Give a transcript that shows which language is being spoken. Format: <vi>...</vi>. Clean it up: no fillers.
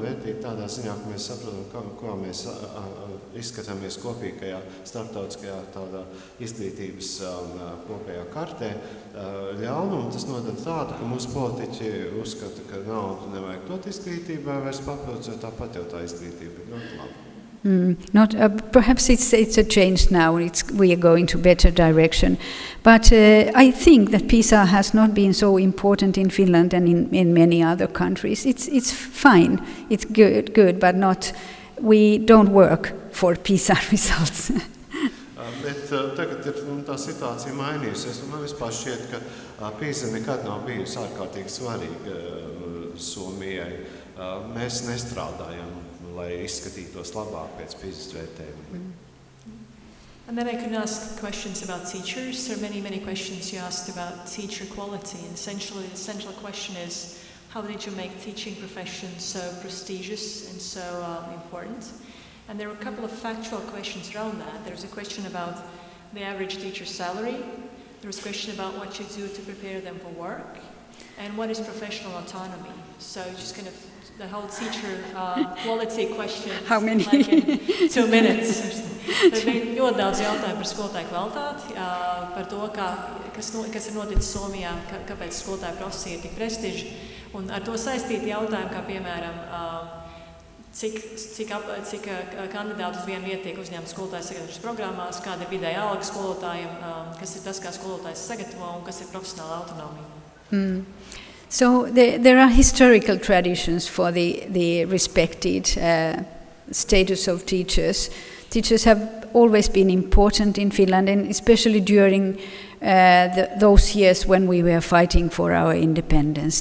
<lv>Vērtīgi tādā ziņā, ka mēs saprotam, kā mēs izskatāmies kopīgajā starptautiskajā tādā izglītības kopējā kartē. Ļaunumu tas nodara tādu, ka mūsu politiķi uzskata, ka naudu nevajag dot izglītībai vairs papildus, jo tāpat jau tā izglītība ir ļoti laba.</lv> <en>Perhaps it's a change now. We are going to better direction, but I think that PISA has not been so important in Finland and in many other countries. It's fine, it's good, but not. We don't work for PISA results.</en> <lv>Bet tagad ir tā situācija mainījusies. Man vispār šķiet, ka PISA nekad nav bijusi ārkārtīgi svarīga Somijai. Mēs nestrādājam, lai izskatītos labāk pēc PISA vērtējuma.</lv> <en>And then I could ask questions about teachers. There are many questions you asked about teacher quality. And essentially, the central question is, how did you make teaching profession so prestigious and so important? And there were a couple of factual questions around that. There's a question about the average teacher salary, there was a question about what you do to prepare them for work, and what is professional autonomy. So just kind of the whole teacher quality question. How many? Like in 2 minutes.</en> <lv>Tad bija ļoti daudz jautājumu par skolotāju kvalitāti, par to, kas ir noticis Somijā, kāpēc skolotāja profesija ir tik prestiža. Un ar to saistīti jautājumi, kā piemēram, cik kandidātu uz vienu vietu tiek uzņemti skolotāju sagatavošanas programmās, kāda ir vidēja alga skolotājiem, kas ir tas, kā skolotājs sagatavo un kas ir profesionāla autonomija.</lv> <en>So there are historical traditions for the respected status of teachers. Teachers have always been important in Finland, and especially during those years when we were fighting for our independence.</en>